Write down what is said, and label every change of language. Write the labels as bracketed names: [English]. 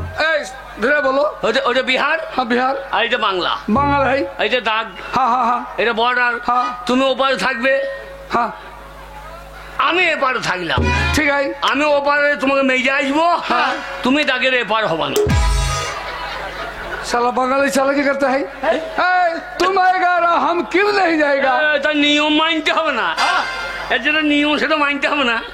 [Hindi] ए धीरे बोलो [Bangla] ওটা বিহার [Hindi] हाँ बिहार [Bangla] আর এটা বাংলা [Hindi] बंगाल है [Bangla] এইটা দাগ [Hindi] हाँ हाँ हाँ [Bangla] এটা বর্ডার হ্যাঁ। তুমি ওপারে থাকবে [Hindi] हाँ [Bangla] আমি এপারে থাকলাম [Hindi] ठीक है [Bangla] আমি ওপারে তোমাকে মেজে আসবো তুমি দাগের এপার হবা না [Hindi] साला बंगाली साला क्या करता है ए, तुम आएगा ना हम क्यों नहीं जाएगा [Bangla] তার নিয়ম মানতে হবে না এর যেটা নিয়ম সেটা মানতে হবে না